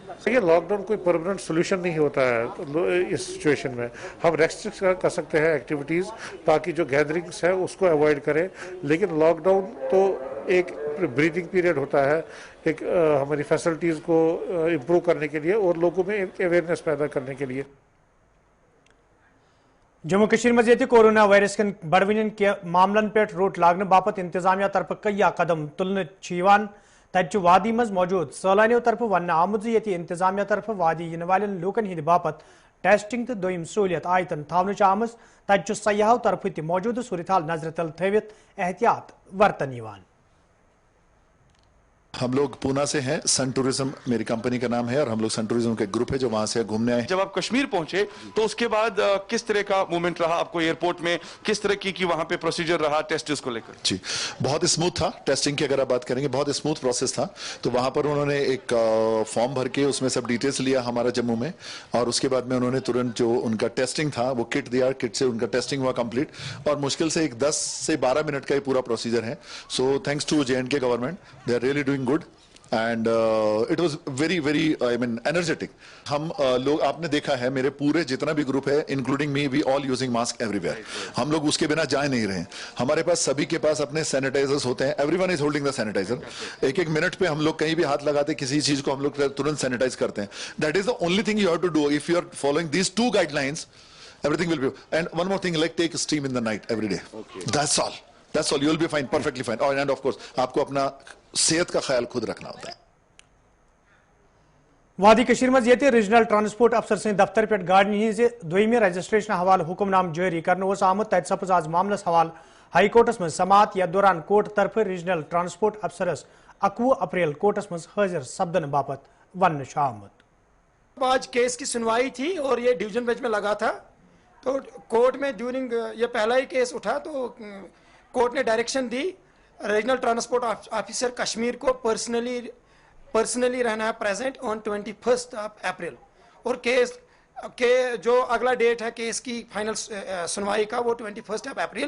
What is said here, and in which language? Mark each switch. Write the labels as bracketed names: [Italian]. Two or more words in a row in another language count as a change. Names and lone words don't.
[Hindi] ये लॉकडाउन कोई [English] permanent solution [Hindi] नहीं होता है इस सिचुएशन में। हम रेस्ट्रिक्ट कर सकते हैं एक्टिविटीज़ ताकि जो गैदरिंग्स है उसको अवॉइड करें, लेकिन लॉकडाउन तो एक [English] breathing period [Hindi] होता है, एक हमारी फैसिलिटीज़ को इम्प्रूव करने के लिए और लोगों में एक अवेयरनेस पैदा करने के लिए। [Kashmiri] جموں کشمیر منز یہ کورونا وائرس کن بڑون کے معاملن پے روٹ لاگنہٕ باپت انتظامیہ طرفہٕ کئی قدم تُلنہٕ تتہٕ وادی منز موجود سیلانیو طرفہٕ ون آمُت یہ انتظامیہ طرفہٕ وادی ین والن لوکن ہِنٛد باپت ٹیسٹنگ تہٕ دویم سہولیت آیتن تھاون آم تتہٕ سیاحو طرفہٕ موجود صورت حال نظر تل تھوِتھ احتیاط ورتن. [Hindi] हम लोग पूना से हैं, सन टूरिज्म मेरी कंपनी का नाम है और हम लोग सन टूरिज्म के ग्रुप है जो वहां से घूमने आए। जब आप कश्मीर पहुंचे तो उसके बाद किस तरह का मूवमेंट रहा आपको एयरपोर्ट में, किस तरह की वहां पे प्रोसीजर रहा टेस्ट को लेकर? जी बहुत स्मूथ था, टेस्टिंग की अगर आप बात करेंगे बहुत स्मूथ प्रोसेस था। तो वहां पर उन्होंने एक फॉर्म भर के उसमें सब डिटेल्स लिया हमारा जम्मू में, और उसके बाद में उन्होंने तुरंत जो उनका टेस्टिंग था वो किट दिया, किट से उनका टेस्टिंग हुआ कंप्लीट, और मुश्किल से एक 10 से 12 मिनट का ये पूरा प्रोसीजर है। [English] so thanks to J&K government, they are really doing good and it was very very I mean energetic. [Hindi] हम लोग आपने देखा है मेरे पूरे जितना भी ग्रुप है [English] including me, we all using mask everywhere. [Hindi] हम लोग उसके बिना जा नहीं रहे। हमारे पास सभी के पास अपने सैनिटाइजर्स होते हैं, [English] everyone is holding the sanitizer. [Hindi] एक एक मिनट पे हम लोग कहीं भी हाथ लगाते किसी चीज को हम लोग तुरंत सैनिटाइज करते हैं। [English] That is the only thing you have to do if you are following these 2 guidelines, everything will be. And one more thing, like take steam in the night every day. Okay. That's all. You will be fine, perfectly fine. Oh, and of course [Hindi] आपको अपना सेहत का ख्याल खुद रखना होता है। [Kashmiri] وادی کشیر منز یہ ریجنل ٹرانسپورٹ افسر سے دفتر پے گاڑن ہز دویمے رجسٹریشن حوال حکمنامہ جاری کر آمُت. تتہٕ سپز آز معاملس حوال ہائی کورٹس منز سمات. یتھ دوران کورٹ طرفہٕ ریجنل ٹرانسپورٹ افسرس 21 اپریل کورٹس منز حاضر سپدن باپت ون آمُت. [Hindi] आज केस की सुनवाई थी और ये डिवीजन बेंच में लगा था, तो कोर्ट में ड्यूरिंग ये पहला ही केस उठा तो कोर्ट ने डायरेक्शन दी रीजनल ट्रांसपोर्ट ऑफिसर कश्मीर को पर्सनली रहना है [English] present on [Hindi] 21 अप्रैल। और केस के जो अगला डेट है केस की फाइनल सुनवाई का वो 21 अप्रैल।